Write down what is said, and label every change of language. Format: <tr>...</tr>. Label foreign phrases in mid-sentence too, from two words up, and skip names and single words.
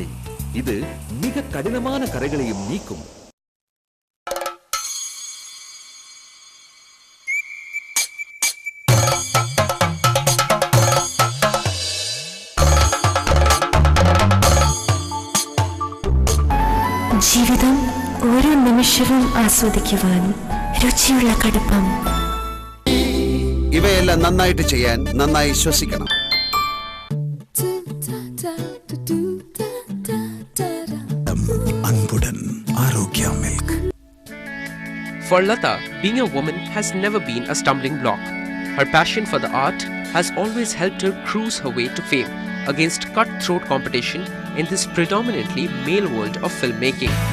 <ta>இது மிக கடினமான கரைகளையும் நீக்கும்.</ta> <ml>ജീവിതം ഓരോ നിമിഷവും ആസ്വദിക്കുവാൻ രുചിയുള്ള കടുപ്പം. ഇവയെല്ലാം നന്നായിട്ട് ചെയ്യാൻ നന്നായി ശ്വസിക്കണം.</ml> <en>For Lata, being a woman has never been a stumbling block. Her passion for the art has always helped her cruise her way to fame against cutthroat competition in this predominantly male world of filmmaking.</en>